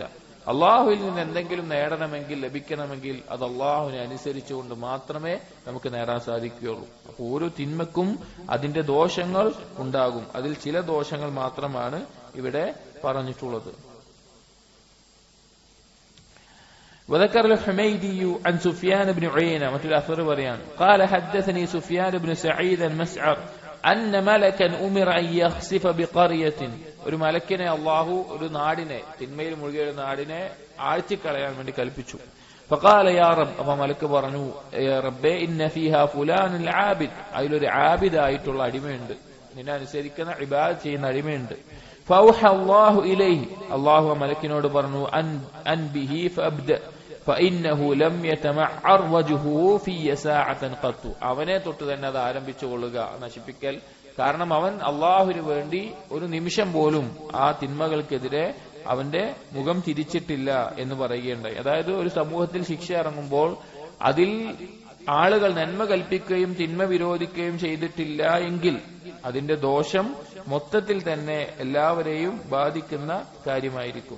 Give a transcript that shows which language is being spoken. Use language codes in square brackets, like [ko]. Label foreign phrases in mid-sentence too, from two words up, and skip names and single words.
[ml] അള്ളാഹുവിൽ നിന്ന് എന്തെങ്കിലും നേടണമെങ്കിൽ, ലഭിക്കണമെങ്കിൽ അത് അള്ളാഹുവിനെ അനുസരിച്ചുകൊണ്ട് മാത്രമേ നമുക്ക് നേടാൻ സാധിക്കുകയുള്ളൂ. അപ്പോൾ ഓരോ തിന്മക്കും അതിന്റെ ദോഷങ്ങൾ ഉണ്ടാകും. അതിൽ ചില ദോഷങ്ങൾ മാത്രമാണ് ഇവിടെ പറഞ്ഞിട്ടുള്ളത്. [ar] وذكر الحميدي عن سفيان بن عيينة مثل أثر بريان قال حدثني سفيان بن سعيد المسعر أن ملكا أمر أن يخسف بقرية [ml] ഒരു മലക്കിനെ അള്ളാഹു ഒരു നാടിനെ തിന്മയിൽ മുഴുകിയ ഒരു നാടിനെ ആഴ്ചക്കളയാൻ വേണ്ടി കൽപ്പിച്ചു. [ar] فقال يا رب [ml] അപ്പൊ മലക്ക് പറഞ്ഞു റബ്ബേ [ar] إن فيها فلان العابد [ml] അതിലൊരു ആബിദ് ആയിട്ടുള്ള അടിമയുണ്ട്, നിന്നെ അനുസരിക്കുന്ന ഇബാദത്ത് ചെയ്യുന്ന അടിമയുണ്ട്. [ar] فأوحى الله إليه [ml] അള്ളാഹു മലക്കിനോട് പറഞ്ഞു [ar] أن به فابدأ فإنه لم يتمعر وجهه في ساعة قط [ml] അവനെ തൊട്ട് തന്നെ അത് ആരംഭിച്ചു കൊള്ളുക നശിപ്പിക്കൽ. കാരണം അവൻ അള്ളാഹുവിന് വേണ്ടി ഒരു നിമിഷം പോലും ആ തിന്മകൾക്കെതിരെ അവന്റെ മുഖം തിരിച്ചിട്ടില്ല എന്ന് പറയുകയുണ്ടായി. അതായത് ഒരു സമൂഹത്തിൽ ശിക്ഷ ഇറങ്ങുമ്പോൾ അതിൽ ആളുകൾ നന്മ കൽപ്പിക്കുകയും തിന്മ വിരോധിക്കുകയും ചെയ്തിട്ടില്ല എങ്കിൽ അതിന്റെ ദോഷം മൊത്തത്തിൽ തന്നെ എല്ലാവരെയും ബാധിക്കുന്ന കാര്യമായിരിക്കും.